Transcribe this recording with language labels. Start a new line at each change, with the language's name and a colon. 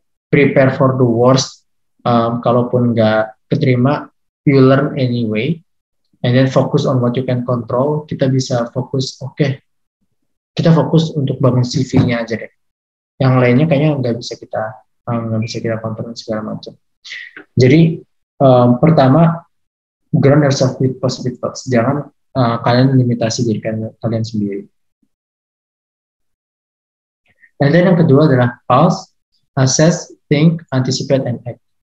English: Prepare for the worst,
Indonesian: kalaupun nggak keterima,
English: you learn anyway, and then focus on what you can control.
Indonesian: Kita bisa fokus, kita fokus untuk bangun CV-nya aja deh. Yang lainnya kayaknya nggak bisa kita kontrol segala macam. Jadi pertama,
English: ground yourself with positive thoughts.
Indonesian: Jangan kalian limitasi diri kalian sendiri. Dan yang kedua adalah
English: pause, assess, think, anticipate, and act.